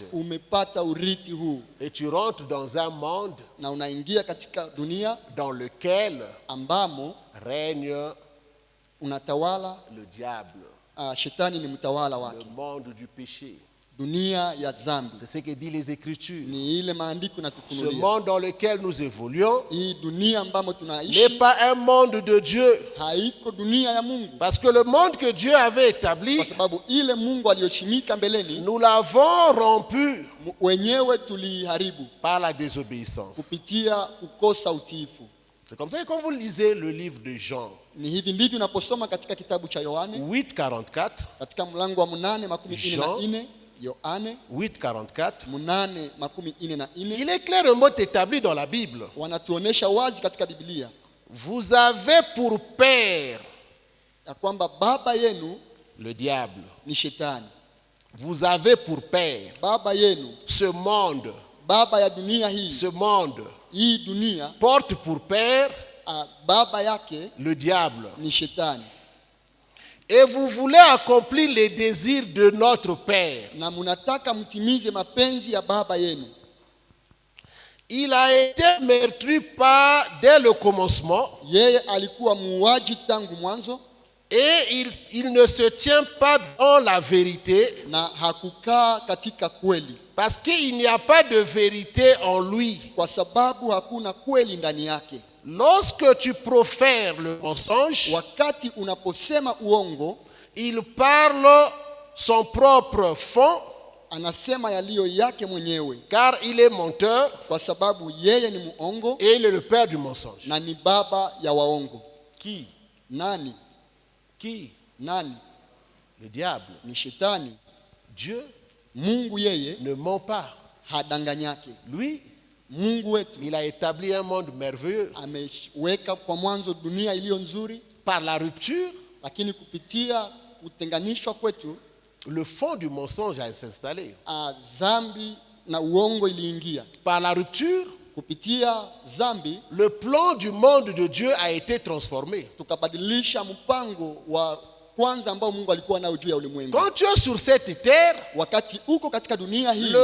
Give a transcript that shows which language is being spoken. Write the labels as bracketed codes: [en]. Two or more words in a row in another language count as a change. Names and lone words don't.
[sw] umepata uriti huu [fr] et tu rentres dans un monde [sw] na unaingia katika dunia [fr] dans lequel [sw] ambamo [fr] règne [sw] unatawala. [fr] le diable, [sw] Shetani ni mtawala [fr] le [sw] wake, [fr] monde du péché. [sw] dunia ya zambi. [fr] C'est ce que disent les Écritures. [sw] Ni ile maandiko [fr] Ce [sw] natufunulia. [fr] monde dans lequel nous évoluons [sw] Hii dunia ambamo [fr] n'est [sw] tunaishi [fr] pas un monde de Dieu. [sw] haiko dunia ya Mungu, [fr] Parce que le monde que Dieu avait établi, [sw] kwa sababu ile Mungu aliyoshimika mbeleni [fr] nous l'avons rompu [sw] wenyewe tuliharibu [fr] par la désobéissance. [sw] kupitia kukosa utiifu. [fr] C'est comme ça que quand vous lisez le livre de Jean, [sw] Ni hivi ndivyo unaposoma katika kitabu cha Yohane 8:44, katika mlango wa 8:44, Yohane 8:44, 8:44, [fr] il est clairement établi dans la Bible. [sw] wanatuonesha wazi katika Biblia [fr] Vous avez pour père [sw] ya kwamba baba yenu [fr] le diable. [sw] ni shetani. [fr] Vous avez pour père [sw] Baba yenu, [fr] ce monde. [sw] baba ya dunia hii, [fr] Ce monde [sw] hii dunia, [fr] porte pour père [sw] baba yake [fr] le diable. [sw] ni shetani. [fr] Et vous voulez accomplir les désirs de notre père. [sw] Na munataka mtimize mapenzi ya baba yenu. [fr] Il a été meurtri dès le commencement. [sw] Yeye alikuwa muuaji tangu mwanzo, [fr] Et il ne se tient pas dans la vérité. [sw] na hakukaa katika kweli, [fr] Parce qu'il n'y a pas de vérité en lui. [sw] kwa sababu hakuna kweli ndani yake. [fr] Lorsque tu profères le mensonge, [sw] Wakati unaposema uongo, [fr] il parle son propre fond, [sw] anasema yaliyo yake mwenyewe, [fr] car il est menteur [sw] kwa sababu yeye ni muongo [fr] et il est le père du mensonge. [sw] na ni baba ya waongo. [fr] Qui? [sw] Nani? [fr] Qui? [sw] Nani? [fr] Le diable. [sw] Ni shetani. [fr] Dieu [sw] Mungu yeye [fr] ne ment pas. [sw] hadanganyake. [fr] Lui, [sw] Mungu wetu [fr] il a établi un monde merveilleux. [sw] ameweka kwa mwanzo dunia iliyo nzuri, [fr] Par la rupture, [sw] lakini kupitia kutenganishwa kwetu, [fr] le fond du mensonge a s'installé. [sw] zambi na uongo iliingia. [fr] Par la rupture, [sw] Kupitia zambi [fr] le plan du monde de Dieu a été transformé. [sw] tukabadilisha mpango wa kwanza ambao Mungu alikuwa nao juu ya ulimwengu. [fr] Quand tu es sur cette terre, [sw] Wakati uko katika dunia hii,